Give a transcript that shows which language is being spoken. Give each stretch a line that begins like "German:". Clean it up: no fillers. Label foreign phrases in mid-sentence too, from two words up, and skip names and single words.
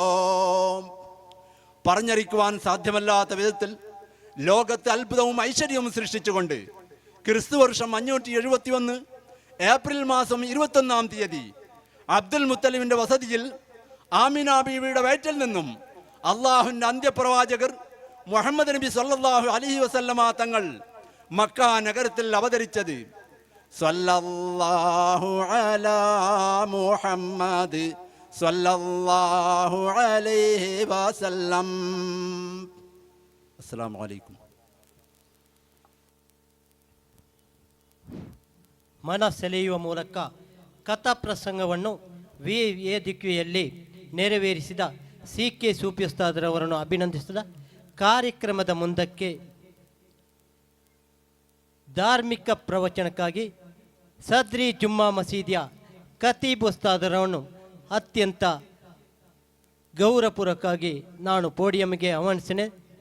Malayalam: പറഞ്ഞറിയിക്കുവാൻ സാധ്യമല്ലാത്ത വിധത്തിൽ ലോകത്ത് അത്ഭുതവും ഐശ്വര്യവും സൃഷ്ടിച്ചുകൊണ്ട് ക്രിസ്തു വർഷം 571 ഏപ്രിൽ മാസം 21-ാം തീയതി അബ്ദുൽ മുത്തലിബിന്റെ വസതിയിൽ ആമിന ബീവിയുടെ വയറ്റിൽ നിന്നും അള്ളാഹുവിന്റെ അന്ത്യപ്രവാചകർ മുഹമ്മദ് നബി
Arabic: صلى الله عليه وسلم
Malayalam: തങ്ങൾ മക്ക നഗരത്തിൽ അവതരിച്ചത്.
Arabic: صلى الله على محمد صلى الله عليه وسلم. السلام عليكم.
Kannada: ಮನ ಸೆಳೆಯುವ ಮೂಲಕ ಕಥಾಪ್ರಸಂಗವನ್ನು ವೇದಿಕೆಯಲ್ಲಿ ನೆರವೇರಿಸಿದ CK ಸೂಫಿ ಉಸ್ತಾದರವರನ್ನು ಅಭಿನಂದಿಸಿದ ಕಾರ್ಯಕ್ರಮದ ಮುಂದಕ್ಕೆ ಧಾರ್ಮಿಕ ಪ್ರವಚನಕ್ಕಾಗಿ ಸದ್ರಿ ಜುಮ್ಮಾ ಮಸೀದಿಯ ಖತೀಬ್ ಉಸ್ತಾದರವನ್ನು ಅತ್ಯಂತ ಗೌರವಪೂರ್ವಕವಾಗಿ ನಾನು ಪೋಡಿಯಂಗೆ ಆಹ್ವಾನಿಸ್ತೇನೆ.